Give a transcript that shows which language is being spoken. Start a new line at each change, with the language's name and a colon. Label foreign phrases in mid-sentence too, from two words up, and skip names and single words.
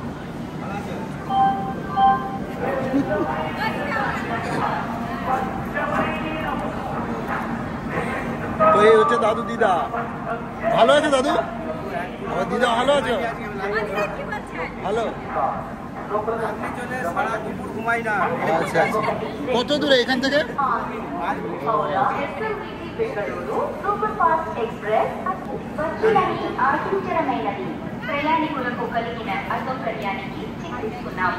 Bangla: তো এই হচ্ছে দাদু দিদা। ভালো আছে দাদু? আমার দিদা ভালো আছো? ভালো। আচ্ছা আচ্ছা। কত দূরে এখান থেকে?
Telugu: సూపర్ ఎక్స్ప్రెస్ వచ్చేదానికి ఆశించడమైనది. ప్రయాణికులకు కలిగిన అసౌకర్యానికి చింతిస్తున్నాము.